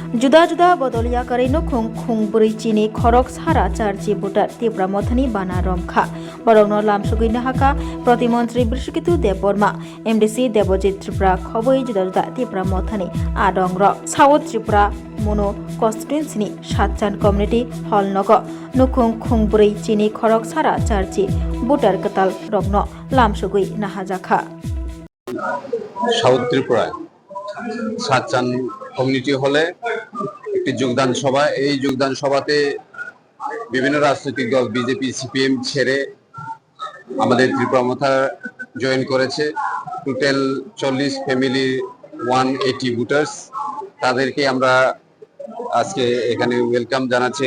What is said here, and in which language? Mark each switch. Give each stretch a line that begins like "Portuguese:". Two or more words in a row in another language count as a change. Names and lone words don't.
Kok Borok: Juda-juda bodoliya kari nukhung khungburi chini khorok sara charji butar Tripura mothani bana romkha borokno lamsugui nahaka প্রতিমন্ত্রী বৃষকিতু দেববর্মা এমডিসি দেবজিৎ ত্রিপুরা খবই juda-juda Tripura mothani adong ro South Tripura mono constituency সাতচান কমিউনিটি হল নগ nukhung khungburi chini khorok sara charji butar katal rokno lamsugui nahajakha
Bangla: সাউথ ত্রিপুরায় সাতচান কমিউনিটি হলে একটি যোগদান সভা। এই যোগদান সভাতে বিভিন্ন রাজনৈতিক দল বিজেপি সিপিএম ছেড়ে আমাদের ত্রিপুরা মোথা জয়েন করেছে। টোটাল 40 ফ্যামিলি 180 ভোটার্স, তাদেরকে আমরা আজকে এখানে ওয়েলকাম জানাচ্ছি।